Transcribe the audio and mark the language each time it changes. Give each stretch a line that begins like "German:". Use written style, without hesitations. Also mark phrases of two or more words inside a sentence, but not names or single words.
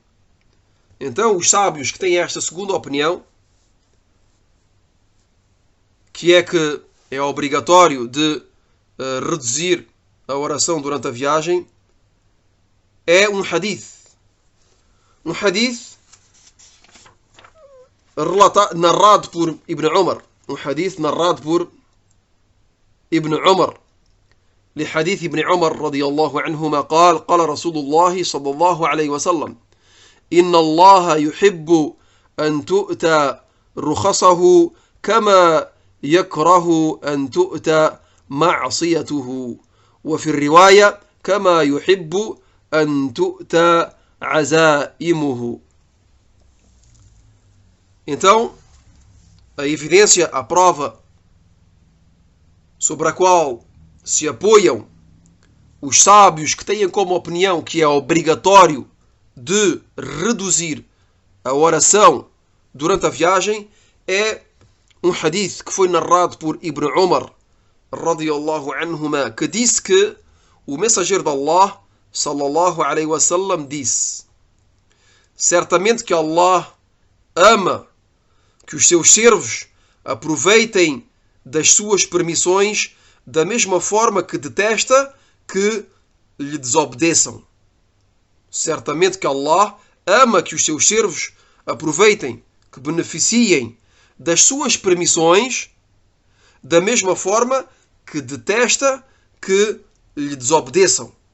Portuguese: Então, os sábios que têm esta segunda opinião, que é que é obrigatório de reduzir a oração durante a viagem, é um hadith. Um hadith narrado por Ibn Umar. Um hadith narrado por Ibn Umar.
Arabic: لحديث ابن عمر رضي الله عنهما قال قال رسول الله صلى الله عليه وسلم إن الله يحب أن تؤتى رخصه كما يكره أن تؤتى معصيته وفي الرواية كما يحب أن تؤتى عزائمه.
Portuguese: Então, a evidência, a prova sobre a qual se apoiam os sábios que têm como opinião que é obrigatório de reduzir a oração durante a viagem é um hadith que foi narrado por Ibn Umar
Arabic: رضي الله عنهما,
Portuguese: que disse que o mensageiro de Allah
Arabic: صلى الله عليه وسلم
Portuguese: disse: certamente que Allah ama que os seus servos aproveitem das suas permissões da mesma forma que detesta que lhe desobedeçam. Certamente que Allah ama que os seus servos aproveitem, que beneficiem das suas permissões da mesma forma que detesta que lhe desobedeçam.